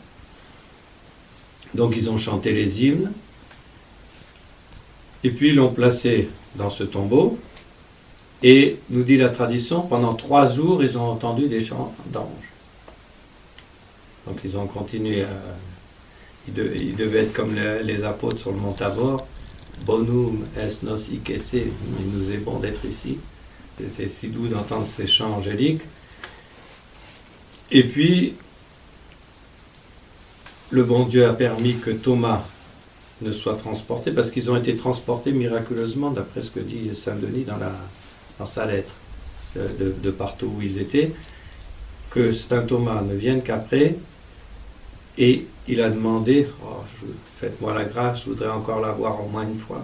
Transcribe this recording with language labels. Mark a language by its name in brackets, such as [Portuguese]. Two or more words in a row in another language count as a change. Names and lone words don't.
[French] Donc ils ont chanté les hymnes, et puis ils l'ont placé dans ce tombeau, et nous dit la tradition, pendant 3 jours, ils ont entendu des chants d'anges. Donc ils ont continué, ils devaient être comme les apôtres sur le mont Tabor, [Latin] bonum est nos icesse, [French] il nous est bon d'être ici. C'était si doux d'entendre ces chants angéliques. Et puis, le bon Dieu a permis que Thomas ne soit transporté, parce qu'ils ont été transportés miraculeusement, d'après ce que dit saint Denis dans sa lettre, de partout où ils étaient, que saint Thomas ne vienne qu'après, et il a demandé, faites-moi la grâce, je voudrais encore la voir au moins une fois.